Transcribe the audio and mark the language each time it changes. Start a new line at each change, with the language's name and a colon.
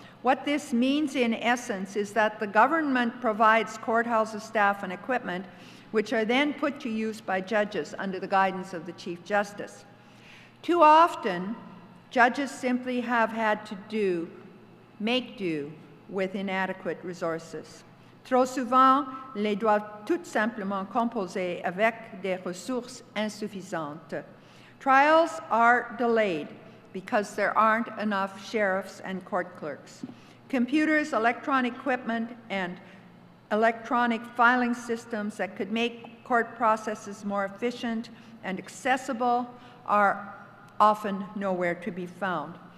English: What this means in essence is that the government provides courthouses, staff, and equipment, which are then put to use by judges under the guidance of the Chief Justice. Too often, judges simply have had to make do with inadequate resources.
French: Trop souvent, les doivent tout simplement composer avec des ressources insuffisantes.
English: Trials are delayed because there aren't enough sheriffs and court clerks. Computers, electronic equipment, and electronic filing systems that could make court processes more efficient and accessible are often nowhere to be found.